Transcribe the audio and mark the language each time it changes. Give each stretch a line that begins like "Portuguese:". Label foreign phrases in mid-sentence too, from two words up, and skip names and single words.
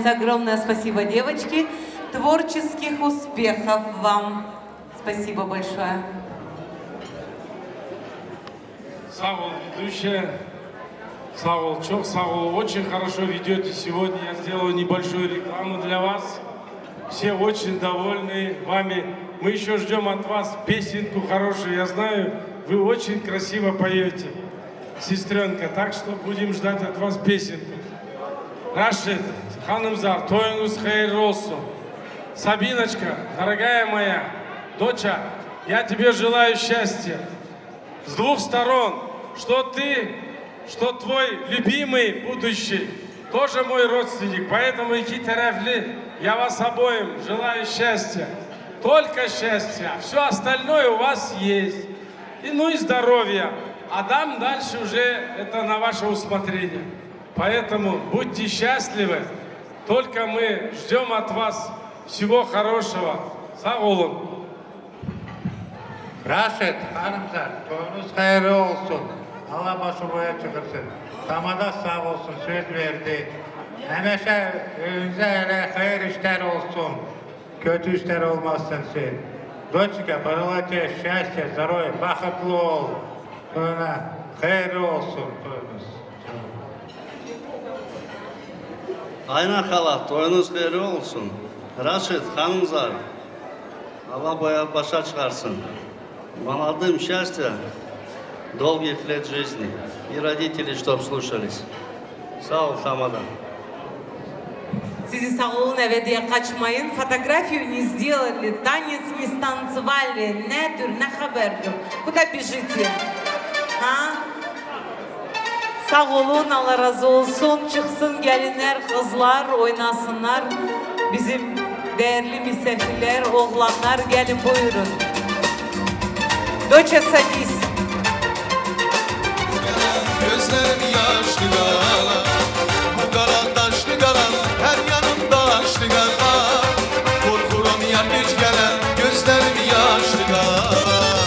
Russian: Огромное спасибо, девочки. Творческих успехов вам. Спасибо большое. Сагул, ведущая.
Turkish: Sağ ol, çok sağ ol,
Russian: очень хорошо ведете сегодня. Я сделаю небольшую рекламу для вас. Все очень довольны вами. Мы еще ждем от вас песенку хорошую. Я знаю, вы очень красиво поете. сестренка. Так что будем ждать от вас песенку. Рашид,
Turkish: Ханымзар, toyunuz hayırlı olsun.
Russian: Сабиночка, дорогая моя, доча, я тебе желаю счастья. С двух сторон, что ты, что твой любимый будущий, тоже мой родственник. Поэтому,
Turkish: iki taraflı,
Russian: я вас обоим желаю счастья. Только счастья. Все остальное у вас есть. И, ну и здоровья. А там дальше уже это на ваше усмотрение. Поэтому будьте счастливы. Только мы ждем от вас всего хорошего.
Turkish: Sağ olun. Raşit, hanımlar, toyunuz hayırlı olsun. Allah başı boya çıkırsın. Tamada sağ olsun, söz verdi. Hemeşe önünüze hele hayır işler olsun. Kötü işler olmazsın sen.
Russian: Дочка, пожелайте счастья, здоровья,
Turkish: baxtlı ol. Toyuna hayırlı olsun toyunuz. Aynen hala, toyunuz hayırlı olsun. Raşit, Ханымзар, Allah boya başa çıkarsın.
Russian: Молодым счастья, долгих лет жизни. И родители, чтоб слушались.
Turkish: Sağ ol Tamada. Sizi sağ olun, eve diye kaçmayın.
Russian: Фотографию не сделали, танец не станцевали.
Turkish: Nedir, ne haberdir?
Russian: Куда бежите? Ha?
Turkish: Sağ olun, Allah razı olsun. Çıksın gelinler, kızlar oynasınlar. Bizim değerli misafirler, oğlanlar gelin buyurun.
Russian: Доча, садись.
Turkish: Gözlerim yaşlı kara, bu kara taşlı kara, her yanım taşlı kara. Korkuram yar geç gelen, gözlerim yaşlı kara.